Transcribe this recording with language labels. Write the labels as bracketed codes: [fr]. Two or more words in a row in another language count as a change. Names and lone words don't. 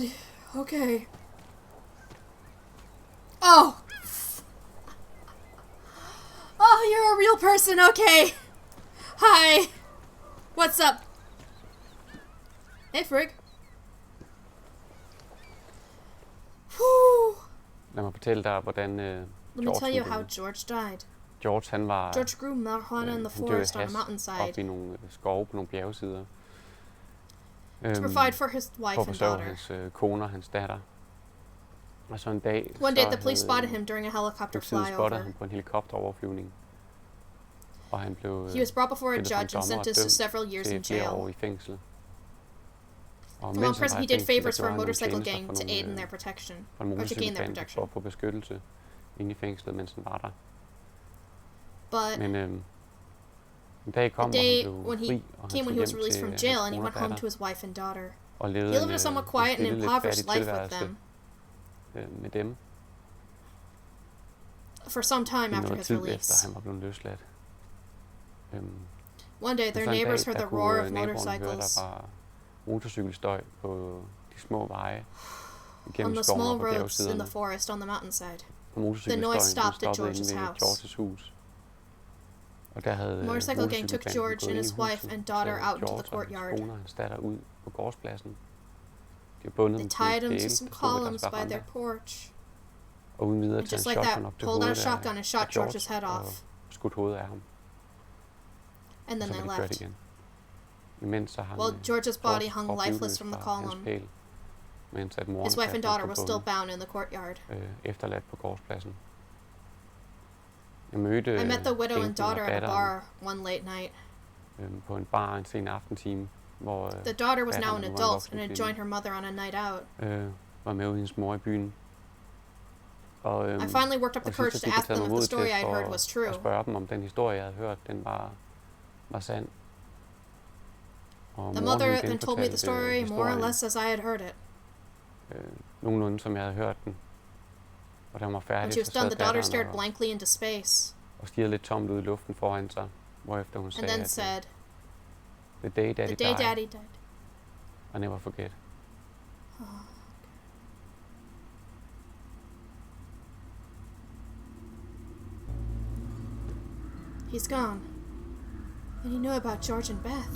[en] Okay. Oh! Oh, you're a real person, okay. Hi. What's up? Hey, Frigg. Whew. [da] Lad mig fortælle dig, hvordan [en] Let me George tell you how [da] døde. [en] George died. George, [da] han var [en] George grew marijuana in the [da] han døde [en] forest on a [da] hast [en] mountainside [da] op i nogle skove på nogle bjergsider. [en] to provide for his [da] For [en] wife [da] at [en] and [da] forsørge [en] daughter. [da] hans kone og hans datter. Og så en dag, [en] One day, [da] så [en] the police [da] havde [en] spotted him during a helicopter [da] politiet [en] flyover. [da] spottede ham på en helikopteroverflyvning. Og han blev [en] He was brought before a [da] stillet for en [en] judge and [da] dommer og [en] sentenced to [da] dømt [en] several years in [da] til flere år [en] jail. [da] i fængsel. Og [en] While in [da] mens han [en] prison, [da] var [en] he [da] i [en] did [da] fængsel, [en] favors [da] der [en] for a [da] gjorde han nogle [en] motorcycle [da] tjenester [en] gang [da] for [en] to aid in [da] nogle, [en] their protection, [da] for en [en] or to gain their [da] motorcykelbande for [en] protection. [da] at få beskyttelse inde i fængslet, mens han var der. [en] But [da] Men en dag kom, [en] the [da] hvor [en] day [da] han blev [en] when he [da] fri, og han [en] came when [da] tog [en] he was [da] hjem [en] released [da] til [en] from [da] hans [en] jail and he [da] kone og [en] went home [da] datter, [en] to his wife and daughter. [da] og [en] He [da] levede [en] lived a somewhat quiet and [da] stille, lidt [en] impoverished [da] fattig [en] life with [da] tilværelse [en] them [da] med dem [en] for some time [da] i [en] after [da] noget [en] his [da] tid efter, [en] release. [da] han var blevet løsladt. [en] One day, [da] Og [en] their [da] så en [en] neighbors [da] dag, [en] heard [da] der [en] the roar [da] kunne [en] of [da] naboerne høre, [en] motorcycles [da] der var motorcykelstøj på de små veje [en] on [da] igennem [en] the [da] skoven [en] small [da] og på [en] roads in [da] bjergsiderne. [en] the forest on the mountainside. [da] Og [en] The [da] motorcykelstøjen [en] noise [da] blev [en] stopped at [da] stoppet [en] George's [da] inde ved [en] house. [da] Georges hus. Og der havde [en] The motorcycle gang took [da] motorcykelbanden [en] George [da] gået [en] and [da] ind [en] his [da] i [en] wife [da] huset, [en] and daughter [da] taget [en] out into the [da] George og hans [en] courtyard. [da] kone og hans datter ud på gårdspladsen. De har bundet [en] They [da] dem til en [en] tied him to [da] pæle, [en] some [da] der stod ved [en] columns [da] deres [en] by their [da] veranda. [en] porch. [da] Og uden videre [en] And [da] til en [en] just like [da] shotgun [en] that, [da] op til [en] pulled out a [da] hovedet [en] shotgun and shot [da] af George [en] George's head [da] og [en] off. [da] skudt hovedet af ham. [en] And [da] Og [en] then [da] så [en] they [da] var de kørt [en] left. [da] igen. Imens så hang [en] Well, George's body [da] Georges [en] hung [da] krop [en] lifeless [da] livløs [en] from the [da] fra hans [en] column. [da] pæl, mens at moren [en] His wife and [da] kastede [en] daughter [da] på [en] were still [da] bunden, [en] bound in the courtyard. [da] efterladt på gårdspladsen. Jeg mødte [en] I met the widow and [da] enken og [en] daughter at a [da] datteren, [en] bar one late night. [da] På en bar en sen aftentime, hvor [en] The daughter was now an [da] datteren, nu var en [en] adult [da] voksen [en] and had [da] kvinde, [en] joined her mother on a night out. [da] var med hendes mor i byen. Og, [en] I finally worked up the [da] og [en] courage [da] sidst [en] to [da] fik jeg [en] ask [da] taget [en] them [da] mig [en] if the [da] mod [en] story [da] til [en] I'd heard was [da] at [en] true. [da] spørge dem, om den historie, jeg havde hørt, den var sand. Og [en] The [da] moren, [en] mother [da] hun [en] then told me the [da] genfortalte [en] story more or [da] historien, [en] less as I had heard it. [da] nogenlunde som jeg havde hørt den. Og da hun var [en] When [da] færdig, [en] she was [da] så [en] done, [da] sad [en] the daughter [da] datteren [en] stared blankly into space [da] og stirrede lidt tomt ud i luften foran sig, hvorefter hun [en] and [da] sagde, [en] then [da] at [en] said, the day daddy "The day died, Daddy died." I never forget. He's gone. And he knew about George and Beth.